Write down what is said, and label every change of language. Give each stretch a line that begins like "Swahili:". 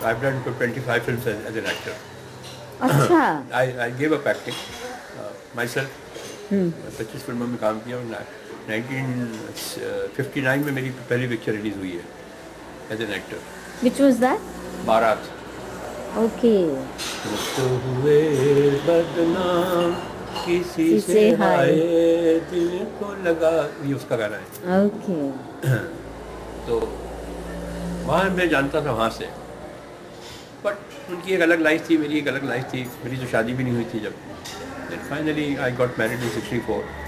English: I've done 25 films as an actor.
Hindi: अच्छा.
English: I gave up acting myself.
Hindi: 25 फिल्मों में काम किया और 1959 में मेरी पहली पिक्चर रिलीज हुई है
English: as an actor. Which was that?
Hindi: बारात.
English: Okay.
Hindi: तो हुए बदनाम किसी से हाय दिल को लगा, ये उसका गाना है.
English: Okay.
Hindi: तो वहाँ मैं जानता था वहाँ से, बट उनकी एक अलग लाइफ थी, मेरी एक अलग लाइफ थी. मेरी तो शादी भी नहीं हुई थी जब.
English: Then finally I got married in 64.